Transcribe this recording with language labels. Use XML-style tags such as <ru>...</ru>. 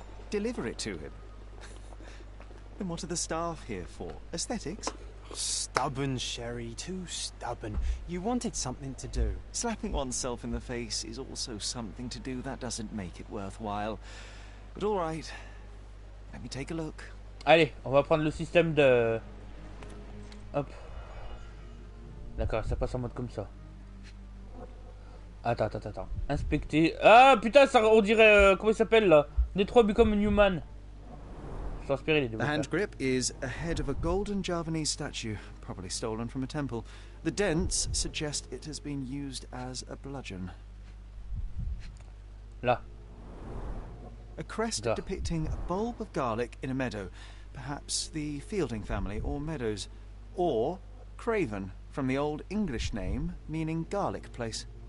<en>Deliver it to him. Then what are the staff here for? Aesthetics? Stubborn, Sherry, too stubborn. You wanted something to do. Slapping oneself in the face is also something to do. That doesn't make it worthwhile. But all right. Let me take a look.</en> <fr>Allez, on va prendre le système de... Hop. D'accord, ça passe en mode comme ça. Attends. Inspecter. Ah putain, ça, on dirait... comment il s'appelle là? Détroit Become Human. Je suis inspiré les deux.</fr> <en>The hand grip is a head of a golden Javanese statue, probably stolen from a temple. The dents suggest it has been used as a bludgeon.</en> <fr>Là.</fr> <en>A crest</en> <fr>Là.</fr> <en>depicting a bulb of garlic in a meadow, perhaps the Fielding family or Meadows, or Craven, from the old English name meaning garlic place.</en>